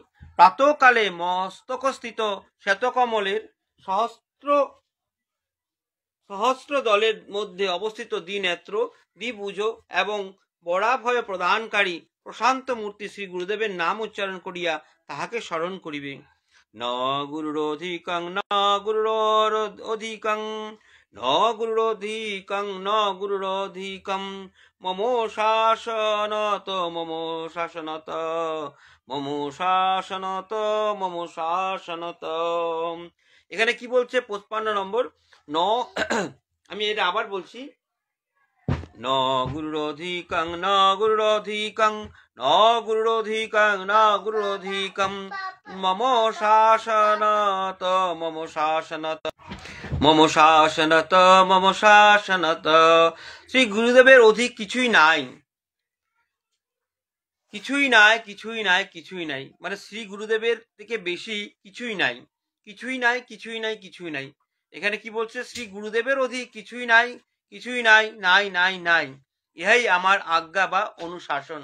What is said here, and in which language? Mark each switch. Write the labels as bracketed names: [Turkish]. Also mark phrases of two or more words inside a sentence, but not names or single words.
[Bangla] প্রাতঃকালে মস্তকস্থিত শ্বেতকমলের সহস্র দলের মধ্যে অবস্থিত দ্বিনেত্র দ্বিভুজ এবং বরাভয় প্রদানকারী প্রশান্ত মূর্তি শ্রী গুরুদেবের নাম উচ্চারণ করিয়া তাহাকে স্মরণ করিবে। [Sanskrit] ন গুরুরধিকং ন গুরুরধিকং ন গুরুরধিকং ন গুরুরধিকং মম শাসনত মম শাসনত মম শাসনত মম শাসনত। [Bangla] এখানে কি বলছে? 55 নম্বর। আমি এটা আবার বলছি। [Sanskrit] ন গুরুরধিকং ন গুরুরধিকং ন গুরুরধিকং ন গুরুরধিকং মম শাসনত মম শাসনত মম শাসনত মম শাসনত। [Bangla] শ্রী গুরুদেবের অধিক কিছুই নাই, কিছুই নাই, কিছুই নাই, কিছুই নাই, মানে শ্রী গুরুদেবের থেকে বেশি কিছুই নাই, কিছুই নাই, কিছুই নাই, কিছুই নাই। এখানে কি বলছে? শ্রী গুরুদেবের অধিক কিছুই নাই, কিছুই নাই, নাই নাই নাই, ইহাই আমার আজ্ঞা বা অনুশাসন।